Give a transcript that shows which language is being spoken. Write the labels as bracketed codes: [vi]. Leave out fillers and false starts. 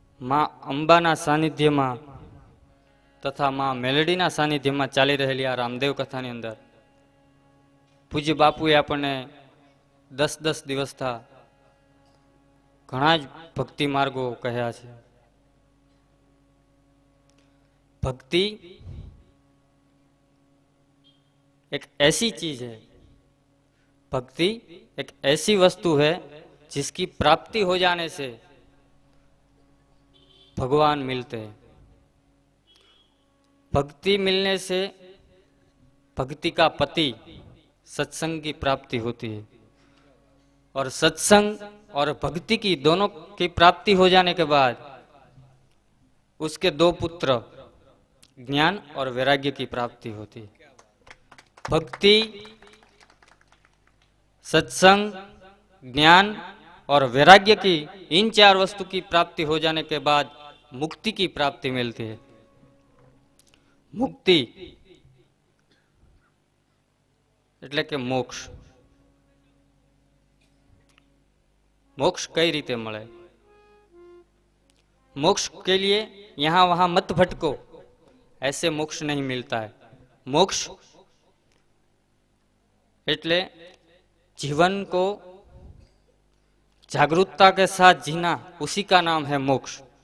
[gu] માં અંબાના સાનિધ્યમાં તથા માં મેલડીના સાનિધ્યમાં ચાલી રહેલી આ રામદેવ કથાની અંદર પૂજ્ય બાપુએ આપણને 10 દિવસથી ઘણા જ ભક્તિ માર્ગો કહ્યા છે. [hi] भक्ति एक ऐसी चीज है, भक्ति एक ऐसी वस्तु है जिसकी प्राप्ति हो जाने से भगवान मिलते हैं. भक्ति मिलने से भक्ति का पति सत्संग की प्राप्ति होती है और सत्संग और भक्ति की दोनों की प्राप्ति हो जाने के बाद उसके 2 पुत्र ज्ञान और वैराग्य की प्राप्ति होती है. भक्ति, सत्संग, ज्ञान और वैराग्य की इन 4 वस्तु की प्राप्ति हो जाने के बाद मुक्ति की प्राप्ति मिलती है। [gu] मुक्ति એટલે કે મોક્ષ। मोक्ष कई रीते મળે। [hi] मोक्ष के लिए यहां वहां मत भटको, ऐसे मोक्ष नहीं मिलता है। मोक्ष [gu] એટલે [hi] जीवन को जागरूकता के साथ जीना, उसी का नाम है मोक्ष।